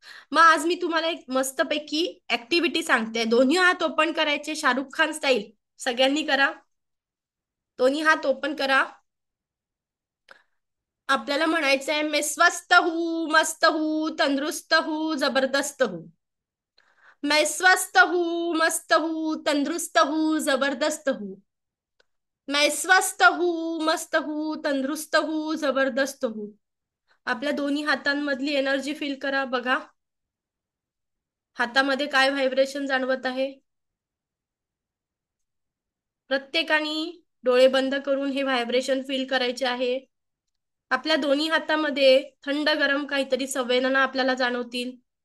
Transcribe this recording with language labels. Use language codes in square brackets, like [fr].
[mr] मग आज मी तुम्हाला एक मस्तपैकी ऍक्टिव्हिटी सांगते. दोन्ही हात ओपन करायचे, शाहरुख खान स्टाईल. सगळ्यांनी करा. दोन्ही हात ओपन करा. आपल्याला म्हणायचं आहे, [hi] मैं स्वस्थ हूँ, मस्त हूँ, तंदुरुस्त हूँ, जबरदस्त हूँ. मैं स्वस्थ हूँ, मस्त हूँ, तंदुरुस्त हूँ, जबरदस्त हूँ. मैं स्वस्थ हूँ, मस्त हूँ, तंदुरुस्त हूँ, जबरदस्त हूँ. [mr] आपल्या दोन्ही हातांमधली एनर्जी फील करा, बघा हातामध्ये काय व्हायब्रेशन जाणवत आहे. प्रत्येकाने डोळे बंद करून हे व्हायब्रेशन फील करायचे आहे. आपल्या दोन्ही हातामध्ये थंड गरम काहीतरी संवेदना आपल्याला जाणवतील.